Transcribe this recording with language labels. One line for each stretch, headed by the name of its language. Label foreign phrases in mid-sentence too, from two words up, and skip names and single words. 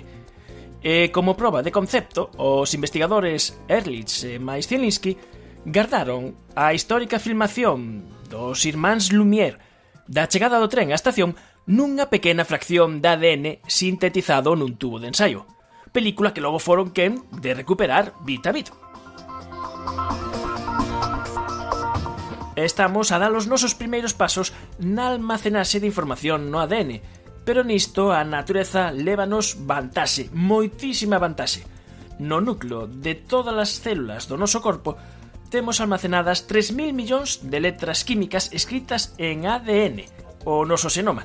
Galician: E como proba de concepto, os investigadores Ehrlich e Zielinski gardaron a histórica filmación dos irmáns Lumière da chegada do tren á estación nunha pequena fracción de ADN sintetizado nun tubo de ensaio, película que logo foron quen de recuperar bit a bit. Estamos a dar os nosos primeiros pasos na almacenaxe de información no ADN, pero nisto a natureza lévanos vantaxe, moitísima vantaxe. No núcleo de todas as células do noso corpo temos almacenadas 3.000 millóns de letras químicas escritas en ADN, o noso xenoma.